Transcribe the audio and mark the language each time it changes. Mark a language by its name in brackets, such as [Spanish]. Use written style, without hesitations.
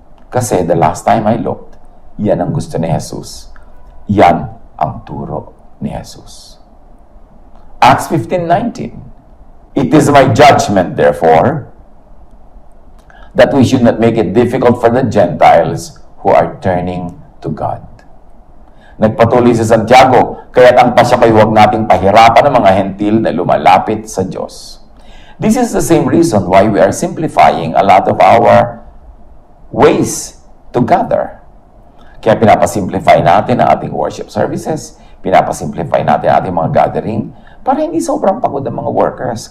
[Filipino] Kasi [English] the last time I looked, [Filipino] yan ang gusto ni Jesus. Yan ang turo ni Jesus. Acts 15:19. [English] It is my judgment, therefore, that we should not make it difficult for the Gentiles who are turning to God. [Filipino] Nagpatuloy si Santiago, kaya't ang pasya kayo huwag nating pahirapan ng mga hentil na lumalapit sa Diyos. [English] This is the same reason why we are simplifying a lot of our ways to gather. [Filipino] Kaya pinapasimplify natin ang ating worship services, pinapasimplify natin ang ating mga gathering, para hindi sobrang pagod ang mga workers.